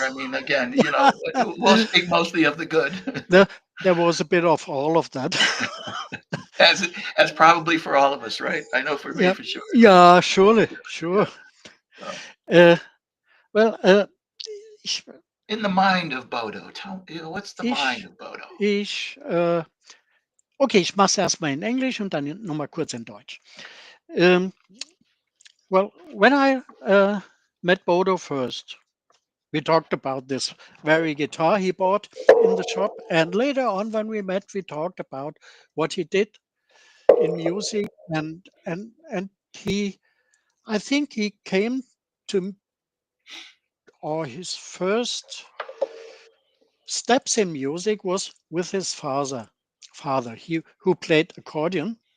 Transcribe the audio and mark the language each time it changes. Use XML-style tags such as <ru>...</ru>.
<en>I mean, again, we'll speak mostly of the good, there there was a bit of all of that. as as probably for all of us, right? I know for me Yeah, for sure. yeah, surely, sure. Yeah. So, Äh, well,</en> <de>ich</de> <en>in the mind of Bodo, what's the mind</en> <de>ich</de> <en>of Bodo?</en> <de>ich okay, ich mache es erst mal in Englisch und dann noch mal kurz in Deutsch.</de> <en>Ähm, well, when I met Bodo first, we talked about this very guitar he bought in the shop, and later on when we met, we talked about what he did in music, and he, I think he came to, or his first steps in music was with his father, he who played accordion,</en>